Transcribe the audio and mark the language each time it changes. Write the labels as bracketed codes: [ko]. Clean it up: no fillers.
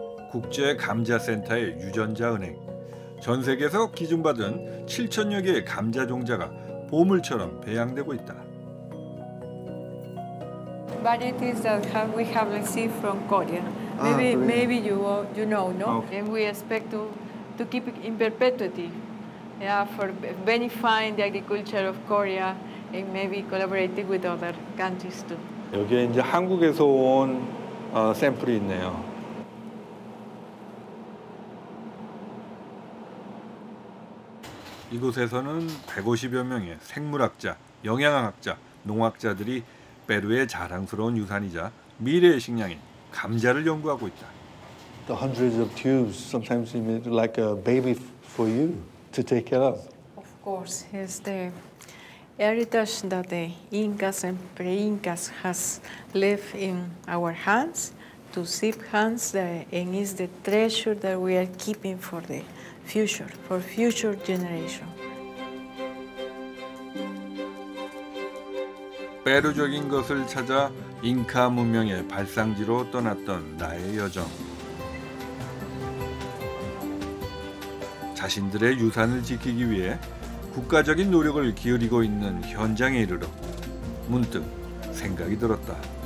[ko] 국제 감자 센터의 유전자 은행. 전 세계에서 기증받은 7,000여 개의 감자 종자가 보물처럼 배양되고 있다. [en] Varieties that we have received from Korea. Maybe you know, no? Okay. And we expect to keep it in perpetuity. Yeah, for benefying the agriculture of Korea and maybe collaborating with other countries too. [ko] 여기에 이제 한국에서 온 샘플이 있네요. 이곳에서는 150여 명의 생물학자, 영양학자, 농학자들이 페루의 자랑스러운 유산이자 미래의 식량인 감자를 연구하고 있다. [en] the hundreds of tubes, sometimes even like a baby for you to take care of. Of course, it's the heritage that the Incas and pre-Incas has left in our hands, to sip hands, and is the treasure that we are keeping for the future, for future generation. [ko] 페루적인 것을 찾아 잉카 문명의 발상지로 떠났던 나의 여정. 자신들의 유산을 지키기 위해 국가적인 노력을 기울이고 있는 현장에 이르러 문득 생각이 들었다.